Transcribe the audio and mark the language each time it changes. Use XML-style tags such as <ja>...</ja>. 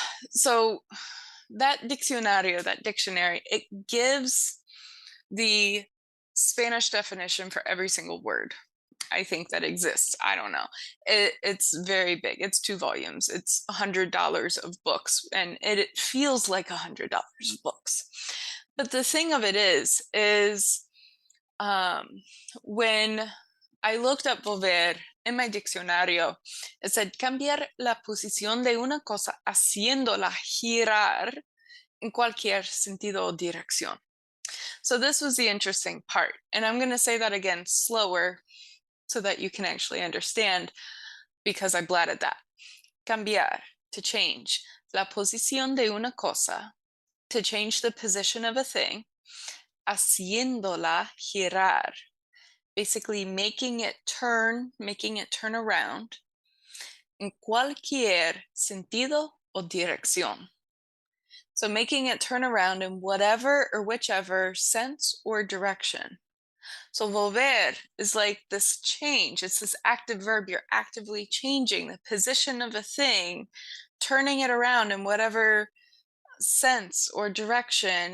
<en>So that diccionario, that dictionary, it gives the Spanish definition for every single word I think that exists. I don't know. It's very big. It's 2 volumes. It's $100 of books, and it feels like $100 of books. But the thing of it is when I looked up volver in my diccionario, it said</en> <es>cambiar la posición de una cosa haciéndola girar en cualquier sentido o dirección.</es> <en>So this was the interesting part. And I'm going to say that again slower so that you can actually understand, because I blatted that.</en> <es>Cambiar,</es> <en>to change.</en> <es>La posición de una cosa,</es> <en>to change the position of a thing.</en> <es>Haciéndola girar,</es> <en>basically making it turn around.</en> <es>En cualquier sentido o dirección.</es> <en>So making it turn around in whatever or whichever sense or direction. So volver is like this change. It's this active verb. You're actively changing the position of a thing, turning it around in whatever sense or direction.</en>